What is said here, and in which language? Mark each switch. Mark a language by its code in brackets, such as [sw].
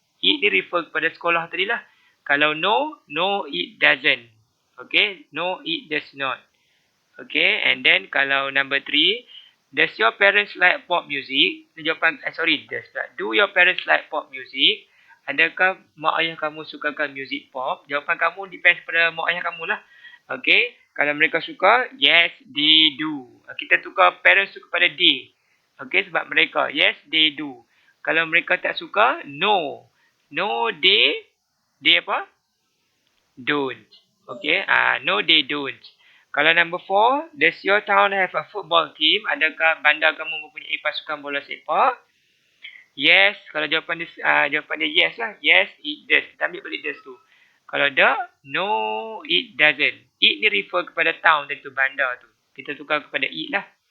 [ms] It ni refer kepada sekolah tadi lah. [en] Kalau no, no, it doesn't. Okay, no, it does not. Okay, and then [ms] kalau [en] number 3, does your parents like pop music? [ms] Jawapan, [en] does. Do your parents like pop music? [ms] Adakah mak ayah kamu sukakan muzik pop? Jawapan kamu [en] depends [ms] pada mak ayah kamu lah. Okay, kalau mereka suka, [en] yes, they do. [ms] Kita tukar parents tu kepada they. Okay, sebab mereka, [en] yes, they do. [ms] Kalau mereka tak suka, no. [en] No, they [ms] apa? [en] Don't. Okay, no, they don't. [ms] Kalau [en] number 4, does your town have a football team? [ms] Adakah bandar kamu mempunyai pasukan bola sepak? Yes, kalau jawapan dia yes lah. [en] Yes, it does. [ms] Kita ambil balik does tu. Kalau tak, [en] no, it doesn't. [ms] It ni refer kepada town tadi tu, bandar tu. Kita tukar kepada it lah.